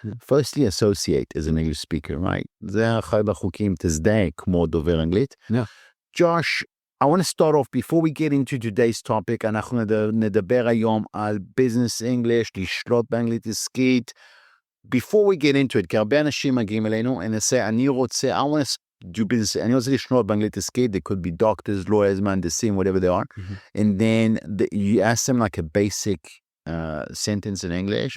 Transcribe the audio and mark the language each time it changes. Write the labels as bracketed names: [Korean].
[English] Firstly, associate as an English speaker, right? [Hebrew] זה אחד החוקים, תזדהה כמו דובר אנגלית. [English] Josh, I want to start off, before we get into today's topic, [Hebrew] אנחנו נדבר היום על [English] business English, [Hebrew] לשלוט באנגלית עסקית. [English] Before we get into it, [Hebrew] כי הרבה אנשים מגיעים אלינו, [English] and they say, I want to do business, [Hebrew] אני רוצה לשלוט באנגלית עסקית, [English] they could be doctors, lawyers, מהנדסים, whatever they are, and then you ask them like a basic sentence in English.